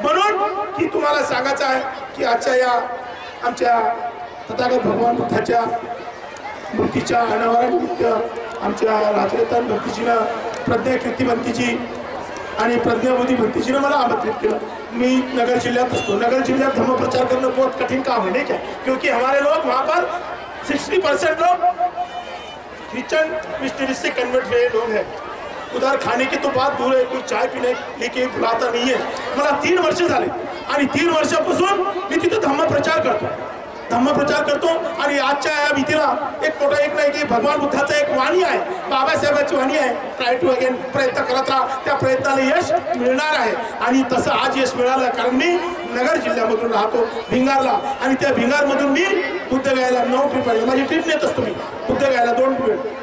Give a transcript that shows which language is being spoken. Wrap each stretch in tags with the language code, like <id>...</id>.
<mr>म्हणून की तुम्हाला सांगायचं आहे की आजच्या या आमच्या तथागत भगवान बुद्धाच्या मूर्तीच्या अनावरणानिमित्त आमच्या राजरत्न भक्तीजीनं, प्रज्ञा कीर्ती भक्तीजी आणि प्रज्ञाबुद्धी भक्तीजीनं मला आमंत्रित केलं। मी नगर जिल्ह्यात असतो। नगर जिल्ह्यात</mr> <hi>धम्म प्रचार करना बहुत कठिन काम है, नहीं क्या? क्योंकि हमारे लोग वहाँ पर 60% लोग क्रिश्चियन मिशनरी से कन्वर्ट हुए लोग हैं। उधर खाने की तो बात दूर है, कोई चाय पीने लेके बुलाता नहीं है।</hi> <mr>मला 3 वर्ष झाले आणि 3 वर्षापासून मी तिथे धम्म प्रचार करतो आणि आजच्या या भीतीला एक मोठा एक नाही की भगवान बुद्धाचा एक वाणी आहे, बाबासाहेबांची वाणी आहे,</mr> <en>try to again,</en> <mr>प्रयत्न करत राहा, त्या प्रयत्नाला यश मिळणार आहे। आणि तसं आज यश मिळालं कारण मी नगर जिल्ह्यामधून राहतो भिंगारला आणि त्या भिंगारमधून मी बुद्धगयाला 9 ट्रिप आहे, माझी ट्रिप नेत असतो मी बुद्धगयाला 2 ट्रिप।</mr>